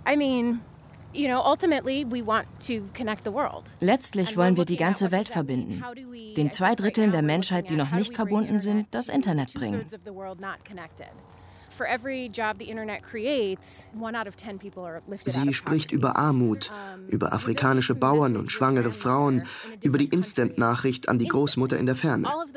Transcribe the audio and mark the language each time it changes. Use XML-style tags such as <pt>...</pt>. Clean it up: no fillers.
<en>I mean, you know, ultimately we want to connect the world.</en> <de>Letztlich wollen wir die ganze Welt verbinden. Den 2/3 der Menschheit, die noch nicht verbunden sind, das Internet bringen.</de> <en>For every job the internet creates, 1 out of 10 people are lifted.</en> <de>Sie spricht über Armut, über afrikanische Bauern und schwangere Frauen, über die Instant-Nachricht an die Großmutter in der Ferne.</de>